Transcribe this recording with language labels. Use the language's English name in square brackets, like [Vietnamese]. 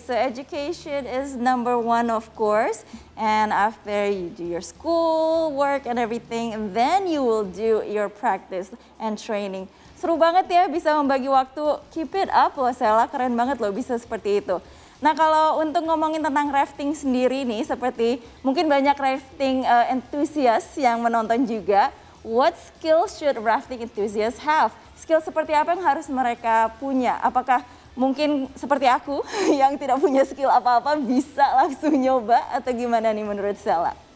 [English] So education is number 1 of course, and after you do your school work and everything, and then you will do your practice and training. [Indonesian] Seru banget ya bisa membagi waktu. [English] Keep it up [Indonesian] loh Sela, keren banget loh bisa seperti itu. Nah kalau untuk ngomongin tentang rafting sendiri nih, seperti mungkin banyak rafting enthusiast yang menonton juga. [English] What skills should rafting enthusiasts have? [Indonesian] Skill seperti apa yang harus mereka punya? Apakah mungkin seperti aku yang tidak punya skill apa-apa bisa langsung nyoba atau gimana nih menurut Sela?